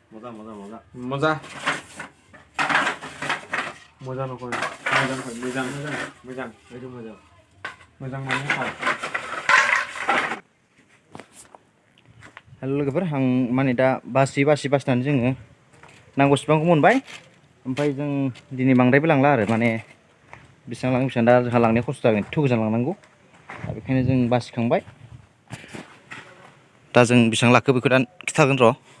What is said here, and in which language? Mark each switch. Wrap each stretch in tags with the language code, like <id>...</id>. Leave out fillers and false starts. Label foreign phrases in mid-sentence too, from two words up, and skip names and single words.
<brx>Moza. Moza nokoi. Moza. Moza mana kau? Halo लोगोफोर आं माने दा बासिनानै जोङो नांगौ सिबांखौ मोनबाय ओमफ्राय जों दिनै बांद्रायबो लांला आरो माने बेसेबां दा जोंहा लांनाया खस्थ' जागोन एथ' गोजान लांनांगौ दा बेखायनो जों बासिखांबाय दा जों बेसेबां लाखो बेखौ दा खिथागोन र'</brx>